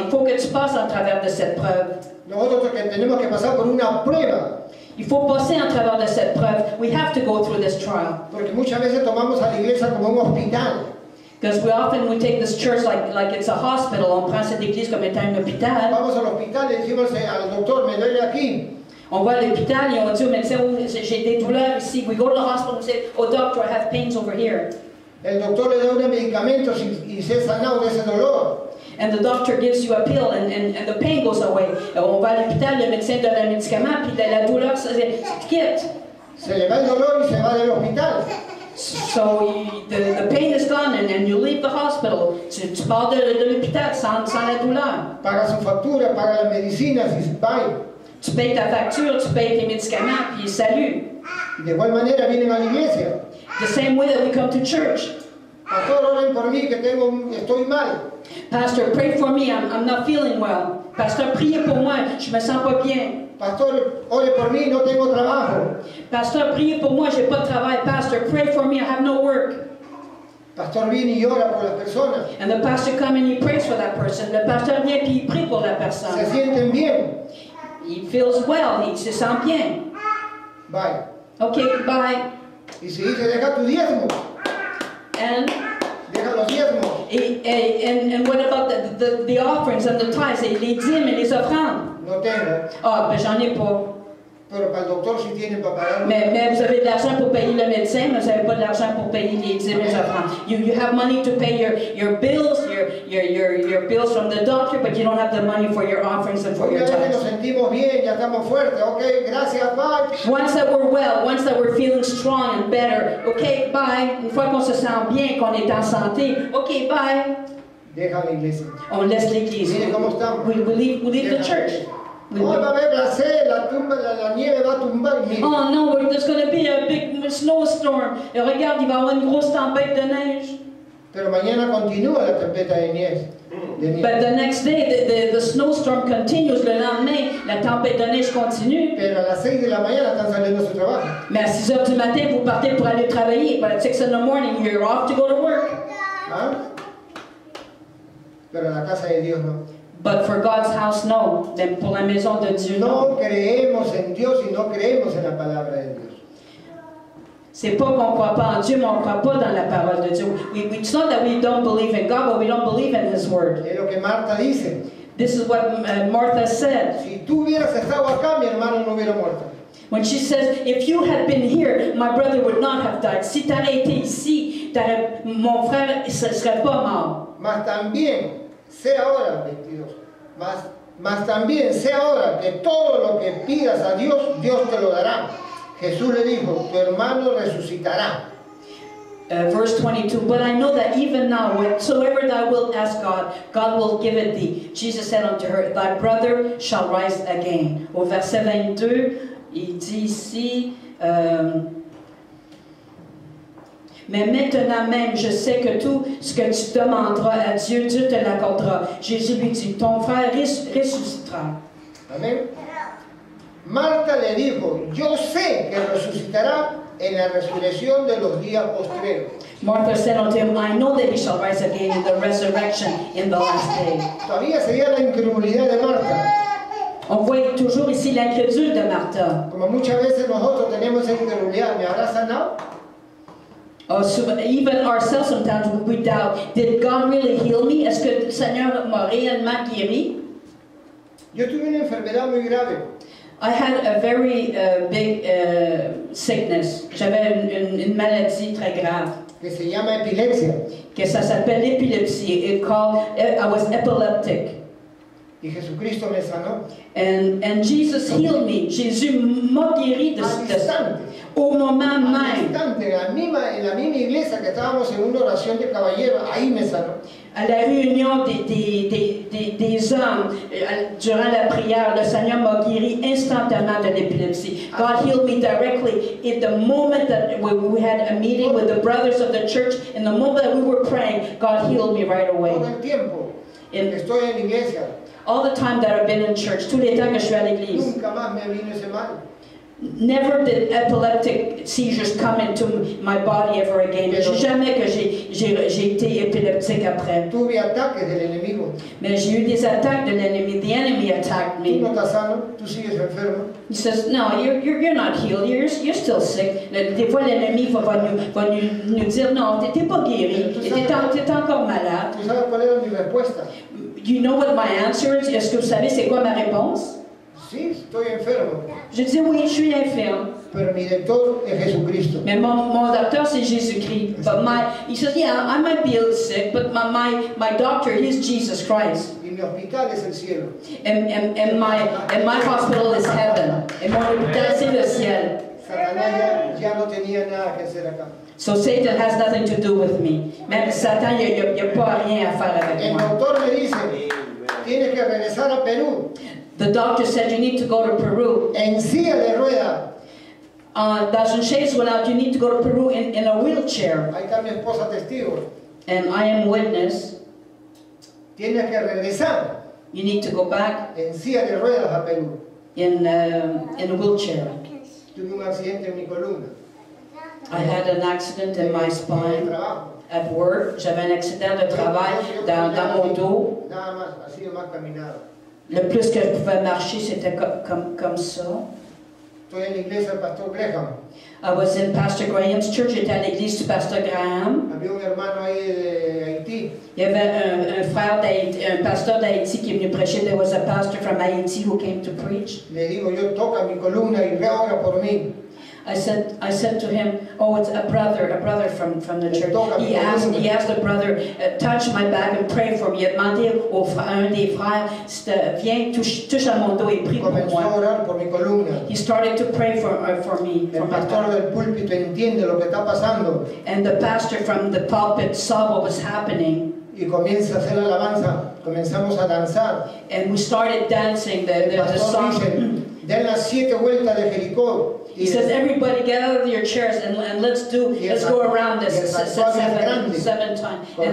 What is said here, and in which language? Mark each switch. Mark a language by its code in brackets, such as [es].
[fr] Il faut que tu passes en travers de cette preuve. [es] Nosotros tenemos que pasar por una prueba. [fr] Il faut passer en travers de cette preuve. [en] We have to go through this trial. [es] Porque muchas veces tomamos a la iglesia como un hospital. [en] Because we take this church like it's a hospital. [fr] On prend cette église comme étant un hôpital. [es] Vamos al hospital y decimos al doctor, me duele aquí. [fr] On va à l'hôpital et on dit au médecin, oh, j'ai des douleurs ici. [en] We go to the hospital and say, oh doctor, I have pains over here. [es] El doctor le da unos medicamentos y se ha sanado de ese dolor. [en] And the doctor gives you a pill and the pain goes away. [fr] On va à l'hôpital, le médecin donne un médicament, puis la douleur se quitte. [es] Se le va el dolor y se va del hospital. [en] So the pain is gone and you leave the hospital. [fr] Tu pars de l'hôpital sans la douleur. [es] Paga su factura, paga las medicinas y bye. [fr] Tu payes ta facture, tu payes tes médicaments, puis salut. [es] Y de igual manera vienen a la iglesia. [en] The same way that we come to church. [es] Pastor, oren por mí que estoy mal. [en] Pastor, pray for me, I'm not feeling well. [fr] Pastor, priez pour moi, je me sens pas bien. [es] Pastor, ore por mí, no tengo trabajo. [fr] Pastor, priez pour moi, j'ai pas de travail. [en] Pastor, pray for me, I have no work. [es] Pastor viene y ora por las personas. [en] And the pastor comes and he prays for that person. [fr] Le pasteur vient puis il prie pour la personne. [es] Se sienten bien. [en] He feels well, [fr] il se sent bien. [en] Bye. Okay, bye. [es] Y se dice, deja tu diezmo. [en] And [es] Deja los diezmos. [en] and what about the offerings and the tithes, [fr] les dîmes et les offrandes? [es] No tengo. [fr] Ah, ben j'en ai pas. [es] Pero para el doctor sí tienen para pagar. [fr] Mais vous avez de l'argent pour payer le médecin, mais vous n'avez pas de l'argent pour payer les dîmes et les offrandes. [en] You have money to pay your bills, your bills from the doctor, but you don't have the money for your offerings and for your [es] Una vez que nos [en] tithes. [es] sentimos bien, ya estamos fuertes. Ok, gracias, bye. [en] Once that we're well, once that we're feeling strong and better, okay, bye. [fr] Une fois qu'on se sent bien, qu'on est en santé, okay, bye. [es] Deja la iglesia. [fr] On laisse l'église. [es] Mire cómo estamos. [en] We leave the church. [es] Oh, va a haber glacé, la nieve va a tumbar. Mire. [en] Oh no, there's going to be a big snowstorm. [fr] Et regarde, il va y avoir une grosse tempête de neige. [es] Pero mañana continúa la tempesta de nieve. [en] But the next day, the snowstorm continues. [fr] Le lendemain, la tempête de neige continue. [es] Pero a las 6 de la mañana están saliendo a su trabajo. [fr] Mais à 6 heures du matin, vous partez pour aller travailler. [en] But at 6 in the morning, you're off to go to work. [es] ¿Ah? Pero la casa de Dios no. [en] But for God's house, no. [fr] Mais pour la maison de Dieu, non. [es] No creemos en Dios y no creemos en la palabra de Dios. [fr] C'est pas qu'on croit pas en Dieu, mais on croit pas dans la parole de Dieu. [en] It's not that we don't believe in God, but we don't believe in His Word. [es] Es lo que Marta dice. [en] This is what Martha said. [es] Si tú hubieras estado acá, mi hermano no hubiera muerto. [en] When she says, if you had been here, my brother would not have died. [fr] Si tu avais été ici, mon frère ne serait pas mort. [es] Mas también, sé ahora, 22, mas también sé ahora que todo lo que pidas a Dios, Dios te lo dará. Jesús le dijo, tu hermano resucitará. [en] Verse 22, but I know that even now, whatsoever thou wilt ask God, God will give it thee. Jesus said unto her, thy brother shall rise again. [fr] Au verset 22, il dit ici, mais maintenant même, je sais que tout ce que tu demanderas à Dieu, Dieu te l'accordera. Jésus lui dit, ton frère ressuscitera. [es] Amén. Marta le dijo, yo sé que resucitará en la resurrección de los días postreros. [en] Martha said unto him, I know that he shall rise again in the resurrection in the last day. [es] Todavía sería la incredulidad de Marta. [fr] On voit toujours ici l'incrédule de Martha. [es] Como muchas veces nosotros tenemos esa incredulidad, ¿me habrá sanado? [en] Even ourselves sometimes we doubt, did God really heal me? [fr] Est-ce que le Seigneur m'a réellement guéri? [es] Yo tuve una enfermedad muy grave. [en] I had a very big sickness. [fr] J'avais une maladie très grave. [es] Que se llama epilepsia. [fr] Que ça s'appelle l'épilepsie. [en] I was epileptic. [es] Y Jesucristo me sanó. [en] And Jesus healed me. [fr] Jésus m'a guéri au moment même. [es] En la misma iglesia que estábamos en una oración de caballero, ahí me sanó. [fr] À la réunion des hommes, durant la prière, le Seigneur m'a guéri instantanément de l'épilepsie. [en] God healed me directly in the moment that we had a meeting with the brothers of the church. In the moment that we were praying, God healed me right away. [es] Todo el tiempo que estoy en la iglesia. [en] All the time that I've been in church, [fr] tous les temps que je suis à l'église. [es] Nunca más me vino ese mal. [en] Never did epileptic seizures come into my body ever again. [fr] Jamais que j'ai été épileptique après. [es] Tuve ataques del enemigo. [fr] Mais j'ai eu des attaques de l'ennemi. [en] The enemy attacked [es] Tú [en] me. [es] no estás sano, tú sigues enfermo. [en] He says, no, you're not healed. You're still sick. [fr] Des fois, l'ennemi va nous dire, non, t'es pas guéri. T'es encore malade. [es] ¿Tú sabes cuál era mi respuesta? [en] You know what my answer is? [fr] Est-ce que vous savez c'est quoi ma réponse? [es] Sí, estoy enfermo, [fr] Je dis, oui, je suis infirme. [es] pero mi doctor es Jesucristo. [fr] Mais mon docteur, c'est Jésus-Christ. [en] But he says, yeah, I might be a little sick, but my doctor, he's Jesus Christ. [es] Y mi hospital es el cielo. [en] And my hospital is heaven. [fr] Et mon hôpital, c'est le ciel. [es] Satanás ya no tenía nada que hacer acá. [en] So Satan has nothing to do with me. [fr] Même Satan, il n'y a pas rien à faire avec [es] El [fr] moi. [es] doctor me dice, tienes que regresar a Perú [en] The doctor said, you need to go to Peru. [es] en silla de ruedas. [fr] Dans une chaise roulante, [en] you need to go to Peru in a wheelchair. [es] Ahí está mi esposa testigo. [en] And I am witness. [es] Tienes que regresar [en] You need to go back [es] en silla de ruedas a Perú. [en] in a wheelchair. [es] Tuve un accidente en mi columna. [en] I had an accident in my [es] En el [en] spine [es] trabajo. [en] at work. [fr] J'avais un accident de travail dans mon dos. [es] Nada más, así más caminado. [fr] Le plus que je pouvais marcher, c'était comme ça. [es] Estoy en la iglesia del pastor Graham. [en] I was in Pastor Graham's church. [fr] J'étais à l'église du Pasteur Graham. [es] Había un hermano ahí de Haití. [fr] Il y avait un frère d'Haïti, un pasteur d'Haïti qui est venu prêcher. [en] There was a pastor from Haiti who came to preach. [es] Le digo, yo toca mi columna y ora por mí. [en] I said to him, oh, it's a brother from the church. He asked the brother, touch my back and pray for me. [fr] Il a demandé à un des frères, viens, touche à mon dos et prie pour [es] Comenzó a [fr] moi. [es] orar por mi columna. [en] He started to pray for me. [es] El [en] For my [es] pastor [en] back. [es] del púlpito entiende lo que está pasando [en] And the pastor from the pulpit saw what was happening. [es] y comienza a hacer alabanza. Comenzamos a danzar. [en] And we started dancing the [es] El pastor [en] song. [es] dice, den las 7 vueltas de Jericó. [en] He says, everybody get out of your chairs and let's go around this seven times.